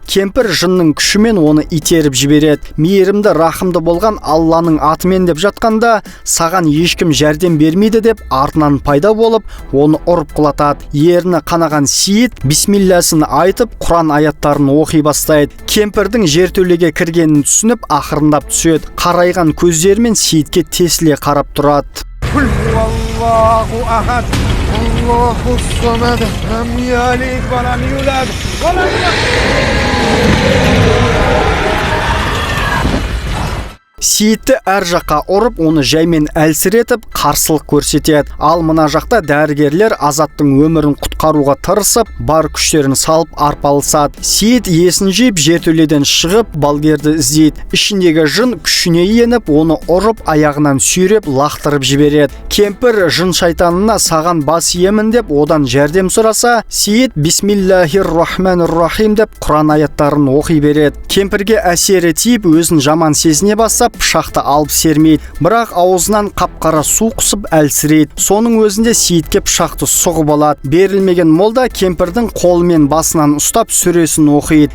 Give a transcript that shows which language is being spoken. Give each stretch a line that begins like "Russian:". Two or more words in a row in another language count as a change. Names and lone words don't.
Kazakh: Кемпір жынның күшімен оны итеріп жібереді. Мейірімді, рахымды болған Алланың атымен деп жатқанда, саған ешкім жәрдем бермейді деп артынан пайда болып, оны ұрып құлатады. Ерні қанаған Сейіт бисмилласын айтып, Құран аяттарын оқи бастайды. Кемпірдің жертөлеге кіргенін түсініп, ақырындап түседі. Қарайған көздерімен Сейітке тесіле қарап тұрады.
Arabic: الله أحد الله الصمد لم يلد ولم يولد ولم юлад ва лам
Kazakh: Сейітті әр жаққа ұрып, оны жаймен әлсіретіп, қарсылық көрсетеді. Ал мына жақта дәрігерлер Азаттың өмірін құтқаруға тырысып, бар күштерін салып арпалысады. Сейіт есін жиып, жертөледен шығып, балгерді іздейді. Ішіндегі жын күшіне еніп, оны ұрып, аяғынан сүйреп, лақтырып жібереді. Кемпір жын шайтанына саған бас иемін деп, одан жәрдем сұраса, Сейіт
Arabic: بسم الله الرحمن الرحيم
Kazakh: деп Құран аяттарын оқи береді. Кемпірге әсері тиіп, өзін жаман сезіне бастап, пышақты алып сермейді. Бірақ аузынан қап-қара су құсып әлсірейді. Соның өзінде Сейітке пышақты сұғып алады. Берілмеген молда кемпірдің қолымен басынан ұстап сүресін оқиды.